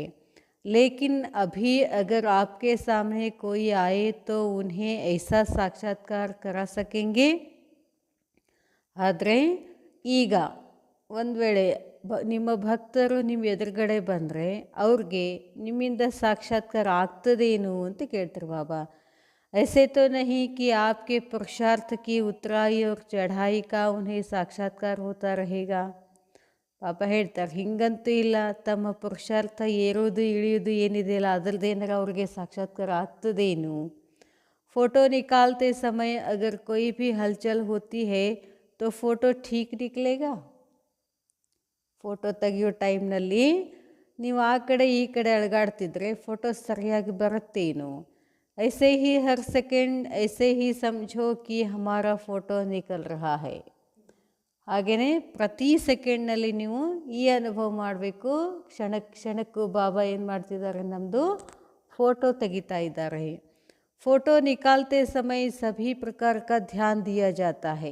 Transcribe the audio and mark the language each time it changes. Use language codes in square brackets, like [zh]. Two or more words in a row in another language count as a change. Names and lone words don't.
[hi] लेकिन अभी अगर आपके सामने कोई आए तो उन्हें ऐसा साक्षात्कार करा सकेंगे. [kn] ಆದರೆ ಈಗ ಒಂದು ವೇಳೆ ನಿಮ್ಮ ಭಕ್ತರು ನಿಮ್ಮ ಎದುರುಗಡೆ ಬಂದರೆ ಅವ್ರಿಗೆ ನಿಮ್ಮಿಂದ ಸಾಕ್ಷಾತ್ಕಾರ ಆಗ್ತದೇನು ಅಂತ ಕೇಳ್ತಾರೆ ಬಾಬಾ. [hi] ऐसे तो नहीं कि आपके पुरुषार्थ की उतराई और चढ़ाई का उन्हें साक्षात्कार होता रहेगा. [kn] ಪಾಪ ಹೇಳ್ತಾರೆ, ಹಿಂಗಂತೂ ಇಲ್ಲ, ತಮ್ಮ ಪುರುಷಾರ್ಥ ಏರೋದು ಇಳಿಯೋದು ಏನಿದೆಯಲ್ಲ ಅದರದ್ದೇನಾರ ಅವ್ರಿಗೆ ಸಾಕ್ಷಾತ್ಕಾರ ಆಗ್ತದೇನು? [hi] फोटो निकालते समय अगर कोई भी हलचल होती है तो फोटो ठीक निकलेगा. [kn] ಫೋಟೋ ತೆಗಿಯೋ ಟೈಮ್ನಲ್ಲಿ ನೀವು ಆ ಕಡೆ ಈ ಕಡೆ ಅಳಗಾಡ್ತಿದ್ರೆ ಫೋಟೋ ಸರಿಯಾಗಿ ಬರುತ್ತೇನು? [hi] ऐसे ही हर सेकंड ऐसे ही समझो कि हमारा फोटो निकल रहा है. [kn] ಹಾಗೆಯೇ ಪ್ರತಿ ಸೆಕೆಂಡ್ನಲ್ಲಿ ನೀವು ಈ ಅನುಭವ ಮಾಡಬೇಕು. ಕ್ಷಣಕ್ಕೂ ಬಾಬಾ ಏನು ಮಾಡ್ತಿದ್ದಾರೆ? ನಮ್ಮದು ಫೋಟೋ ತೆಗಿತಾ ಇದ್ದಾರೆ. [hi] फोटो निकालते समय सभी प्रकार का ध्यान दिया जाता है.